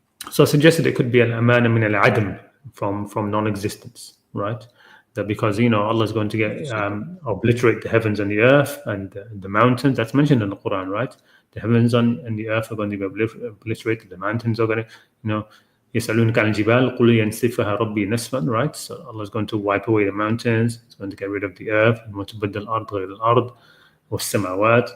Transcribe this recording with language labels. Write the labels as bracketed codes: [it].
[en] So I suggested it could be an [ar] amana min al-adam, [en] from non-existence, right? That because Allah is going to get obliterate the heavens and the earth and the mountains. That's mentioned in the Quran, right? The heavens and the earth are going to be obliterated. The mountains are going to, [ar] يسألونك عن الجبال قل ينسفها ربي نسفا, [en] right? So Allah is going to wipe away the mountains. It's going to get rid of the earth. [ar] وتبدل الأرض غير الأرض والسماوات.